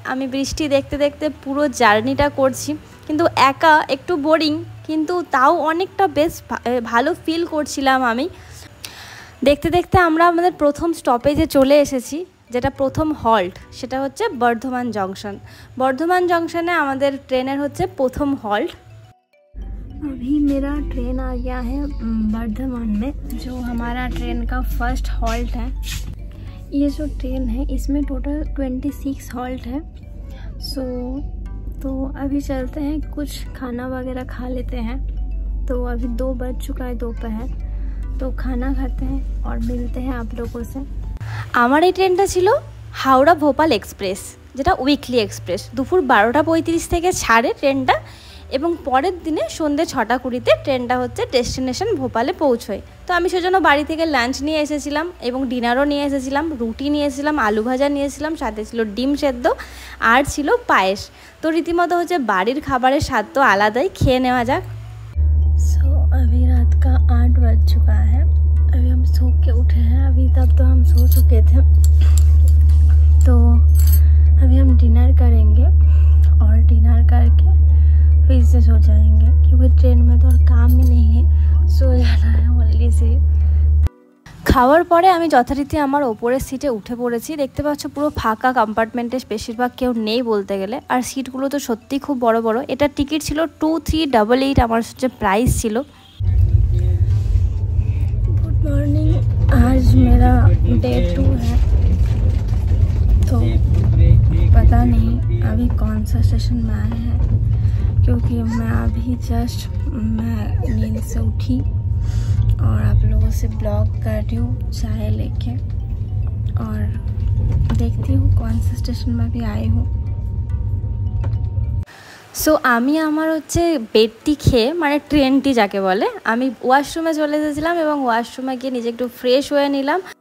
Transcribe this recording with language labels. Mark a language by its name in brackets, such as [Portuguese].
[Bangla] আমি বৃষ্টি দেখতে দেখতে পুরো জার্নিটা করছি, কিন্তু একা একটু বোরিং, কিন্তু তাও অনেকটা বেশ ভালো ফিল করছিলাম আমি। দেখতে দেখতে আমরা আমাদের প্রথম স্টপেজে চলে এসেছি, যেটা প্রথম হল্ট, সেটা হচ্ছে বর্ধমান জংশন। বর্ধমান জংশনে আমাদের ট্রেনের হচ্ছে প্রথম হল্ট। [Hindi] अभी मेरा ट्रेन आ गया है बर्धमान में, जो हमारा ट्रेन का फर्स्ट हॉल्ट है। ये जो ट्रेन है इसमें टोटल 26 हॉल्ट है। तो अभी चलते हैं, कुछ खाना वगैरह खा लेते हैं। तो अभी 2 बज चुका है दोपहर, तो खाना खाते हैं और मिलते हैं आप लोगों से। [Bangla] আমার এই ট্রেনটা ছিল হাওড়া ভোপাল এক্সপ্রেস, যেটা উইকলি এক্সপ্রেস। দুপুর 12:35 থেকে ছাড়ে ট্রেনটা, এবং পরের দিনে সন্ধ্যে 6:20 ট্রেনটা হচ্ছে ডেস্টিনেশন ভোপালে পৌঁছয়। তো আমি সেজন্য বাড়ি থেকে লাঞ্চ নিয়ে এসেছিলাম, এবং ডিনারও নিয়ে এসেছিলাম। রুটি নিয়েছিলাম, আলু ভাজা নিয়েছিলাম, সাথে ছিল ডিম সেদ্ধ, আর ছিল পায়েস। তো রীতিমতো হচ্ছে বাড়ির খাবারের স্বাদ তো আলাদাই, খেয়ে নেওয়া যাক। [Hindi] সো अभी रात का 8 बज चुका है। अभी हम सो के उठे हैं, अभी तक तो हम सो चुके थे। तो अभी हम डिनर करेंगे, और डिनर करके फिर से सो जाएंगे, क्योंकि ट्रेन में तो और काम ही नहीं है, सो जाना है ओनली से। [Bangla] খাওয়ার পরে আমি যথারীতি আমার ওপরের সিটে উঠে পড়েছি। দেখতে পাচ্ছ পুরো ফাঁকা কম্পার্টমেন্টে, বেশিরভাগ কেউ নেই বলতে গেলে, আর সিটগুলো তো সত্যি খুব বড় বড়। এটা টিকিট ছিল 2388, আমার হচ্ছে প্রাইস ছিল। [Hindi] गुड मॉर्निंग, आज मेरा डे 2 है। तो पता नहीं अभी कौन सा स्टेशन में आए हैं, क्योंकि मैं अभी जस्ट नींद से उठी और आप लोगों से ब्लॉग कर रही हूँ चाय लेके, और देखती हूँ कौन सा स्टेशन में भी आई हूँ। [Bangla] সো আমি আমার হচ্ছে বেডটি খেয়ে, মানে ট্রেনটি যাকে বলে, আমি ওয়াশরুমে চলে এসেছিলাম, এবং ওয়াশরুমে গিয়ে নিজে একটু ফ্রেশ হয়ে নিলাম।